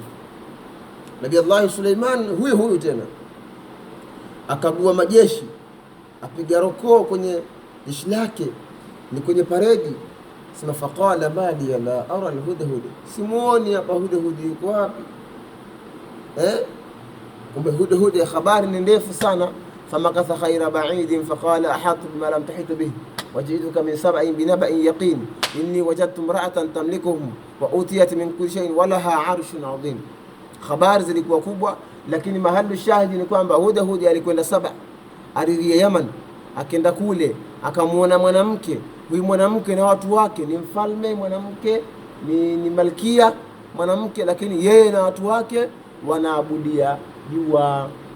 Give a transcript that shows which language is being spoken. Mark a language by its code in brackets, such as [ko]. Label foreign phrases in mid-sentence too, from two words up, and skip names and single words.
[sw] Nabii Allah Suleiman huyu tena akagua majeshi, apiga rokoo kwenye jeshi lake, ni kwenye paredi, sema [ar] فقال ما لي لا أرى الهدهد, [sw] simuoni hapa hudhud yuko wapi? Kumbe hudhud habari ni ndefu sana. [ar] فمكث غير بعيد فقال أحطت بما لم تحط به وجئتك من سبإ بنبإ يقين إني وجدت امرأة تملكهم وأوتيت من كل شيء ولها عرش عظيم. [sw] Habari zilikuwa kubwa, lakini mahali shahidi ni kwamba Hudhud alikwenda Saba, ardhi ya Yaman, akenda kule akamuona mwanamke. Huyu mwanamke na watu wake ni mfalme, mwanamke ni malkia mwanamke, lakini yeye na watu wake wanaabudia jua.